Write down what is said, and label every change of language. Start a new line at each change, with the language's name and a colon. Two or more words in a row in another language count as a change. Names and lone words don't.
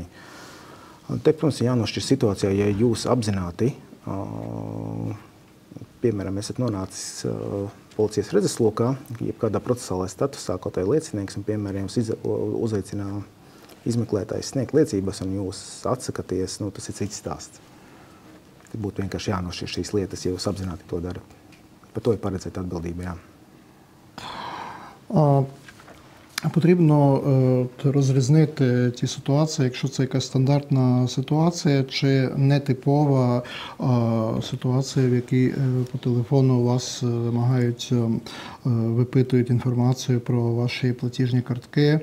Latvian: Te, protams, ir jānošķir situācijā, ja jūs apzināti, piemēram, esat nonācis policijas redzeslokā, jebkādā procesālajā statusā, kaut vai liecinieks, un, piemēram, jums uzaicinā izmeklētājs sniegt liecības, un jūs atsakaties, tas ir cits stāsts. Te būtu vienkārši jānošķir šīs lietas, ja jūs apzināti to darat. Par то і париться відповідальність.
Ukrainian: Потрібно розрізнити ті ситуації, якщо це якась стандартна ситуація чи нетипова ситуація, в якій по телефону вас намагають, випитують інформацію про ваші платіжні картки.